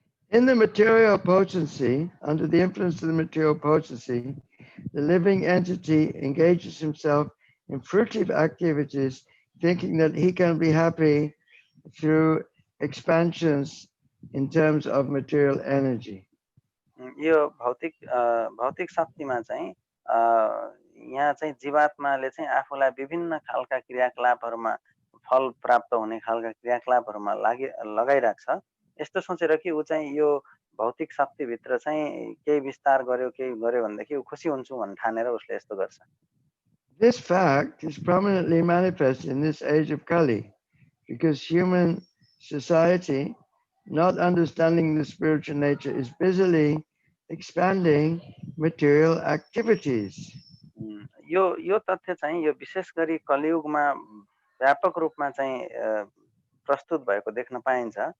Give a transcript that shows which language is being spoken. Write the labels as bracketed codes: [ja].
[en] In the material potency, under the influence of the material potency, the living entity engages himself in fruitive activities, thinking that he can be happy through expansions in terms of material energy. [ne] यो भौतिक शक्तिमा चाहिँ यहाँ चाहिँ जीवात्माले चाहिँ आफूलाई विभिन्न खालका क्रियाकलापहरुमा फल प्राप्त हुने खालका क्रियाकलापहरुमा लगाइराख्छ. यस्तो सोचेर कि उ चाहिँ यो भौतिक शक्ति भित्र चाहिँ केही विस्तार गर्यो भनेदेखि उ खुसी हुन्छु भन्न ठानेर उसले यस्तो गर्छ. [en] This fact is prominently manifest in this age of Kali, because human society, not understanding the spiritual nature, is busily expanding material activities. [ne] यो तथ्य चाहिँ यो विशेष गरी कलियुगमा व्यापक रूपमा चाहिँ प्रस्तुत भएको देख्न पाइन्छ.